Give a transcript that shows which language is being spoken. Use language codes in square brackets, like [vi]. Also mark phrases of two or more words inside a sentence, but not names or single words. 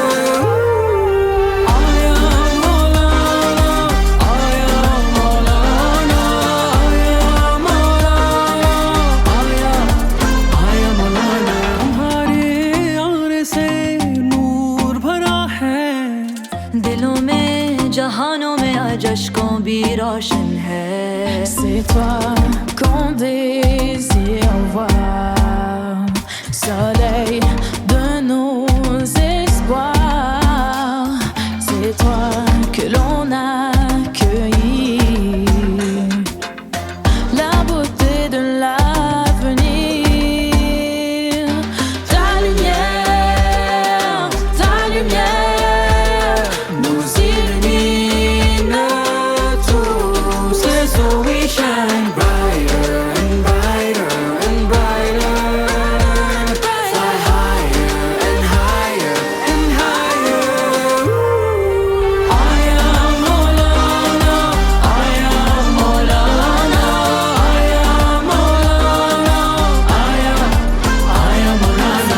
[hi] Aya Maulana, Aya Maulana, Aya Maulana, Aya Maulana. दिलों में जहानों में आज अश्कों भी रोशन है. [fr] C'est toi qu'on désire voir, soleil de nos espoirs. C'est toi que l'on accueillit, la beauté de l'avenir. Ta lumière nous illumine tous, et [en] so we shine brighter and brighter and brighter, fly higher and higher and higher. [hi] Aya Maulana, Aya Maulana, Aya Maulana, Aya Maulana.